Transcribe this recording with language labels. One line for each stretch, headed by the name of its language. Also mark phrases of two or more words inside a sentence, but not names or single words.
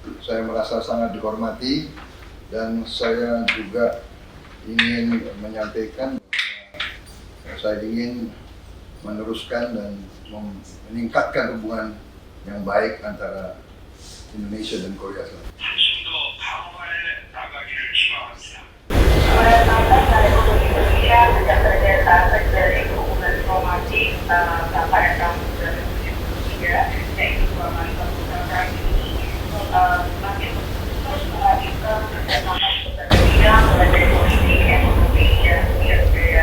Indonesian: Saya merasa sangat dihormati dan saya juga ingin menyampaikan saya ingin meneruskan dan meningkatkan hubungan yang baik antara Indonesia dan Korea Selatan.
Korean: 한층 더 강화해 나가기를 희망합니다.
Indonesian: Berdasarkan dari Republik Indonesia sejak terjadi terjadi hubungan diplomatik pada tahun 2003, yaitu selama 50 tahun ini, semakin terus menghadirkan kerjasama strategis mulai dari politik, ekonomi, dan budaya.